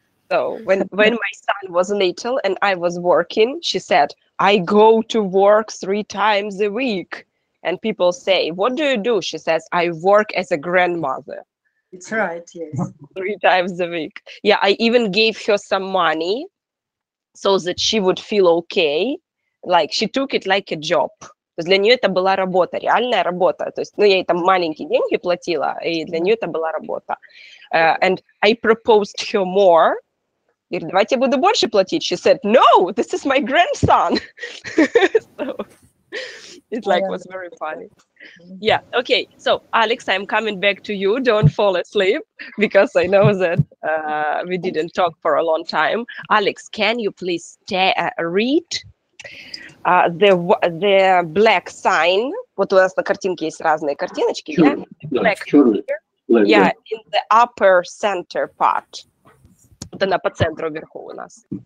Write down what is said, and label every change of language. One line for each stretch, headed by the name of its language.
English: So when my son was little and I was working, she said, I go to work 3 times a week. And people say, what do you do? She says, I work as a grandmother. It's right, yes. 3 times a week. Yeah, I even gave her some money so that she would feel okay. Like she took it like a job.
Russian: То есть для нее это была работа, реальная работа. То есть, ну, я ей там маленькие деньги платила, и для нее это была работа.
English: And I proposed her more.
Russian: Говорит, давайте я буду больше платить.
English: She said, no, this is my grandson. So it like was very funny. Yeah, okay. So Alex, I'm coming back to you. Don't fall asleep because I know that we didn't talk for a long time. Alex, can you please read the black sign?
Russian: Вот у нас на картинке есть разные картиночки. Черный,
English: Yeah? Black,
Russian: черный.
English: yeah, in the upper center part.
Russian: Вот она по центру вверху у нас.